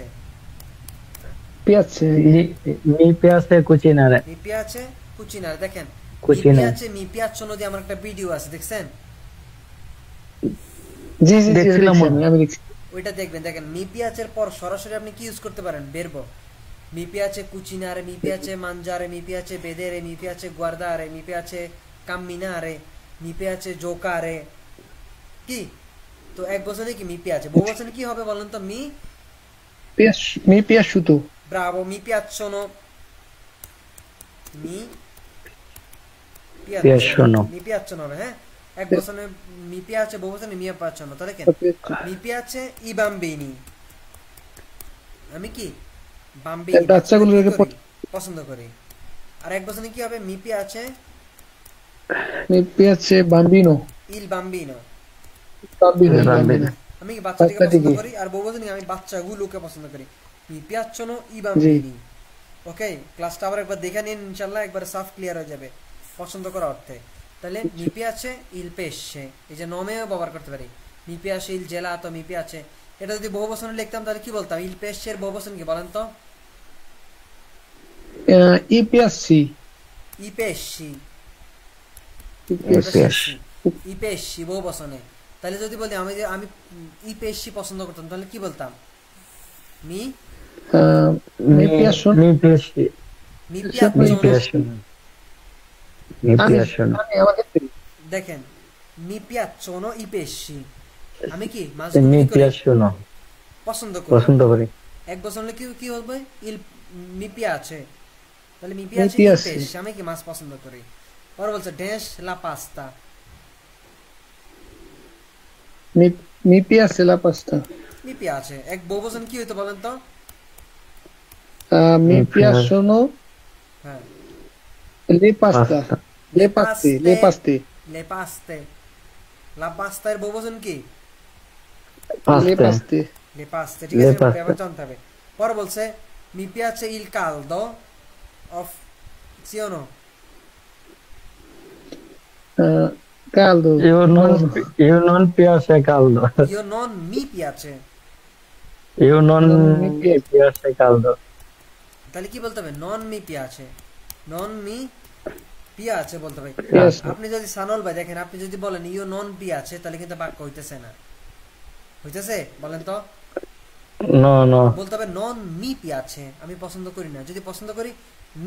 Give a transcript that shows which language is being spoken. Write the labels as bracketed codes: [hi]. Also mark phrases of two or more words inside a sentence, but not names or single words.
[it] piace mi piace cucinare mi piace cucinare দেখেন মি কুচিনারে। piace mi piaccio [bn] নদী আমার একটা ভিডিও আছে দেখছেন জি জি জি দেখছিলাম আমি দেখছি ওইটা দেখবেন দেখেন মি পিয়াচের পর সরাসরি আপনি কি ইউজ করতে পারেন বেরবো [it] mi piace cucinare mi piace mangiare mi piace vedere mi piace guardare mi piace camminare mi piace giocare [bn] কি তো এক বছরে কি [it] mi piace [bn] বহু বছরে কি হবে বলেন তো [it] mi piaciuto bravo mi piacciono mi piacciono mi piacciono [bn] হবে হ্যাঁ এক বছরে [it] mi piace [bn] বহু বছরে [it] mi piacciono [bn] তাহলে কেন [it] mi piace i bambini [bn] আমি কি বাম্বিনি বাচ্চাগুলোকে পছন্দ করি আর এক বছরে কি হবে [it] mi piace mi piace bambino il bambino bambino [bn] আমি কি বাচ্চাটিকে পছন্দ বাচ্চাটিকে। করি আর বহু বছরে আমি বাচ্চাগুলোকে পছন্দ করি [it] mi piacciono i bambini [bn] ওকে ক্লাসটা আবার একবার দেখে নিন ইনশাআল্লাহ একবার সাফ ক্লিয়ার হয়ে যাবে পছন্দ করা অর্থে তাহলে [it] mi piace il pesce [bn] এই যে নমেও ব্যবহার করতে পারি [it] mi piace il gelato mi piace [bn] এটা যদি বহু বছরে লিখতাম তাহলে কি বলতাম [it] il pesce [bn] এর বহু বছর কি বলেন তো [it] i piaci i pesci i piaci i pesci [bn] বহু বছরে তাহলে যদি বলি আমি [it] i pesci [bn] পছন্দ করতাম তাহলে কি বলতাম mi [it] mi piacciono mi piace mi mi piacciono piacciono mi piacciono [bn] আমার ক্ষেত্রে দেখেন [it] mi piacciono i pesci [bn] আমি কি [it] mi [bn] মাছগুলো কি করি [it] piacciono [bn] পছন্দ করি পছন্দ করি। এক বছর হলে কি হবে [it] il mi piace [bn] তাহলে [it] mi piace il piace। [bn] pesce আমি কি মাছ পছন্দ করি পরে বলছে ড্যাশ [it] la pasta mi piace la pasta mi piace [bn] এক বহুবচন কি হইতো বলেন তো [it] mi piacciono [bn] হ্যাঁ [it] le pasta le paste le paste le paste la pasta এর বহুবচন কি le Paste. paste le paste ঠিক Le [bn] আছে [it] paste. [bn] এবার জানতে হবে পরে বলছে [it] mi piace il caldo [bn] of [it] sì o no caldo Io non piace caldo. io non mi piace Io non mi mi piace caldo. [bn] তাহলে কি বলতে হবে [it] non mi piace non mi piace [bn] বলতে হবে [it] Piace। [bn] আপনি যদি সানল ভাই দেখেন আপনি যদি বলেন [it] io non piace [bn] তাহলে কিন্তু বাক্য হইতেছে না হইতেছে বলেন তো [it] No, no. [bn] বলতে হবে [it] non mi piace [bn] আমি পছন্দ করি না যদি পছন্দ করি মি